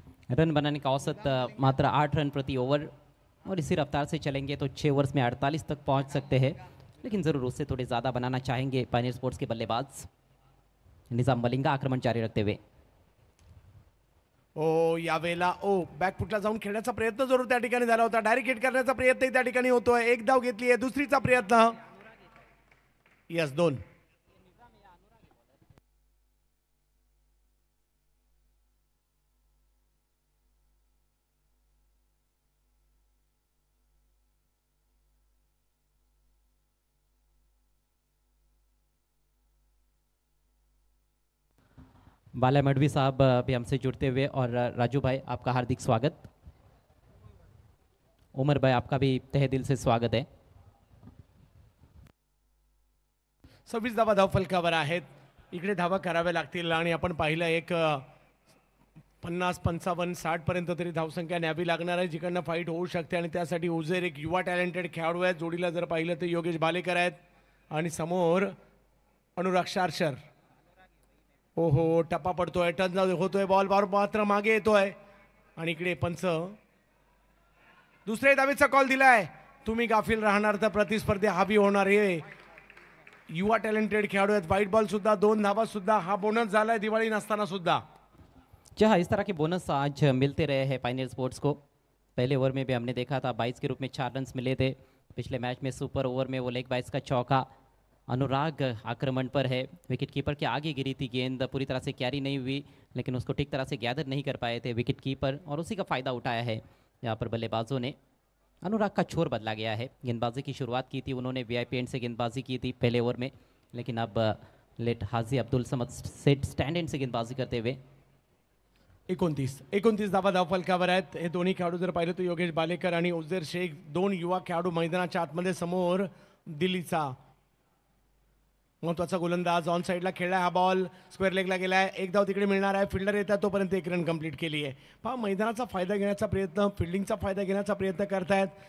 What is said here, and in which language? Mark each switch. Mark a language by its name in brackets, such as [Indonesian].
[Hindi] Run बनाने का औसत मात्र 8 रन प्रति ओवर और इसी रफ्तार से चलेंगे तो 6 ओवर्स में 48 तक पहुंच सकते हैं, लेकिन ज़रूर उससे थोड़े ज़्यादा बनाना चाहेंगे पायनियर स्पोर्ट्स के बल्लेबाज। निजाम मलिंगा आक्रमण जारी रखते हुए, [Marathi] ओ यावेळेला बॅकफुटला जाऊन खेळण्याचा प्रयत्न जरूर त्या ठिकाणी झाला होता, डायरेक्ट हिट करण्याचा प्रयत्न त्या ठिकाणी होतोय। एक धाव घेतली आहे, दुसरीचा प्रयत्न, यस 2। [Hindi] बाला मडवी साहब भी हमसे जुड़ते हुए, और राजू भाई आपका हार्दिक स्वागत। उमर भाई आपका भी तहे दिल से स्वागत है। [Marathi] 26 धावा धावफलकावर आहेत, इकडे धावा कराव्या लागतील आणि आपण पाहिलं एक 50, 55, 60 पर्यंत तरी धावसंख्या न्यावी लागणार आहे, जिकडनं फाईट होऊ शकते आणि त्यासाठी उजेर एक युवा टॅलेंटेड खेळाडू आहे। जोडीला जर पाहिलं तर योगेश भालेकर आहेत आणि समोर अनुराग शारशर। ओहो, टप्पा पडतोय, टर्न होतोय, बॉल मात्र मागे येतोय आणि इकडे पंच दुसऱ्या धावेचा कॉल दिलाय। तुम्ही गाफील राहणार तर प्रतिस्पर्धी हावी होणार आहे। युवा टॅलेंटेड खेळाडू आहेत, व्हाईट बॉल सुद्धा, 2 धावा सुद्धा, हा बोनस झालाय दिवाळी नसताना सुद्धा। [Hindi] जहाँ इस तरह के बोनस आज मिलते रहे हैं पायनियर स्पोर्ट्स को। पहले ओवर में भी हमने देखा था 22 के रूप में 4 रन मिले थे, पिछले मैच में सुपर ओवर में वो लेग बाइस का चौका। अनुराग आक्रमण पर है, विकेट कीपर के आगे गिरी थी गेंद, पूरी तरह से कैरी नहीं हुई, लेकिन उसको ठीक तरह से गैदर नहीं कर पाए थे विकेट कीपर और उसी का फ़ायदा उठाया है यहाँ पर बल्लेबाजों ने। अनुराग का छोर बदला गया है, गेंदबाजी की शुरुआत की थी उन्होंने वीआईपी एंड से गेंदबाजी की थी पहले ओवर में, लेकिन अब late Haji Abdul Samad set stand and से गेंदबाजी करते हुए। [Marathi] 29 धावा धावफलकावर आहेत। हे दोन्ही खेळाडू जर पाहिलं तर योगेश बालेकर आणि उजेर शेख, 2 युवा खेळाडू मैदानाच्या आतमध्ये। समोर दिल्लीचा महत्वाचा गोलंदाज ऑन साईडला खेळला, हा बॉल स्क्वेअर लेगला गेलाय, एक धाव तिकडे मिळणार आहे। फिल्डर येतात तोपर्यंत 1 रन कंप्लीट केली आहे। पहा, मैदानाचा फायदा घेण्याचा प्रयत्न, फिल्डिंगचा फायदा घेण्याचा प्रयत्न करतायत।